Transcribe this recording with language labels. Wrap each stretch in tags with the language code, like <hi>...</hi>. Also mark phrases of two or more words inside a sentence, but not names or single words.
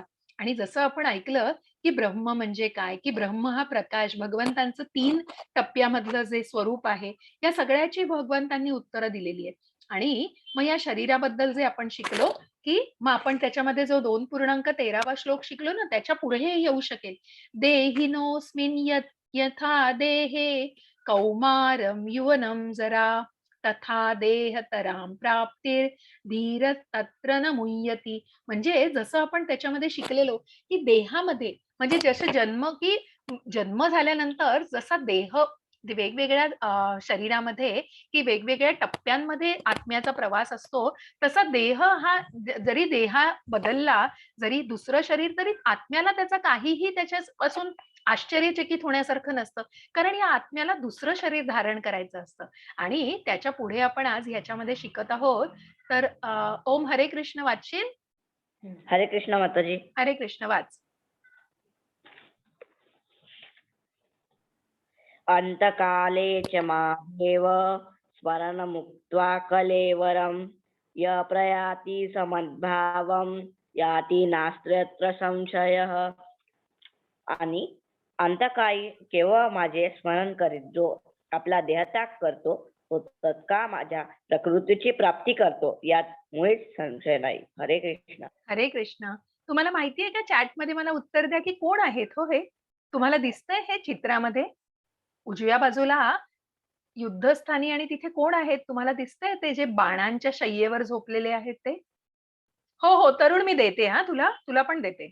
<mr>आणि जसं आपण ऐकलं, की ब्रह्म म्हणजे काय, की ब्रह्म हा प्रकाश, भगवंतांचं 3 टप्प्यामधलं जे स्वरूप आहे, या सगळ्याची भगवंतांनी उत्तरं दिलेली आहेत. आणि मग या शरीराबद्दल जे आपण शिकलो, की मग आपण त्याच्यामध्ये जो 2.13वा श्लोक शिकलो ना, त्याच्या पुढे हे येऊ शकेल.</mr> <sa>देहिनोऽस्मिन् यथा देहे कौमारं यौवनं जरा तथा देहतरां प्राप्तिर् धीर तत्र न मुह्यति.</sa> <mr>म्हणजे जसं आपण त्याच्यामध्ये शिकलेलो, की देहामध्ये म्हणजे जसं जन्म झाल्यानंतर जसा देह वेगवेगळ्या शरीरामध्ये की वेगवेगळ्या टप्प्यांमध्ये आत्म्याचा प्रवास असतो, तसा देह हा जरी देहा बदलला, जरी दुसरं शरीर, तरी आत्म्याला त्याचा काहीही त्याच्यापासून आश्चर्यचकित होण्यासारखं नसतं. कारण या आत्म्याला दुसरं शरीर धारण करायचं असतं. आणि त्याच्या पुढे आपण आज ह्याच्यामध्ये शिकत आहोत. तर ओम हरे कृष्ण वाचशील? हरे कृष्ण माताजी. हरे कृष्ण वाच.</mr> <sa>अंतकाले च मामेव स्मरणमुक्त्वा कलेवरं य प्रयाति समद्भावं याति नास्त्यत्र संशयः.</sa> <mr>आणि अंतकाळी केवळ माझे स्मरण करीत जो आपला देहत्याग करतो तो तत्काळ माझ्या प्रकृतीची प्राप्ती करतो, यात मुळीच संशय नाही. हरे कृष्ण. हरे कृष्ण. तुम्हाला माहिती आहे का, चॅटमध्ये मला उत्तर द्या की कोण आहेत हो हे? तुम्हाला दिसतंय हे चित्रामध्ये? उजव्या बाजूला युद्धस्थानी आणि तिथे कोण आहेत? तुम्हाला दिसतंय ते जे बाणांच्या शय्येवर झोपलेले आहेत ते? हो, हो. तरुण मी देते हां तुला. तुला पण देते.</mr>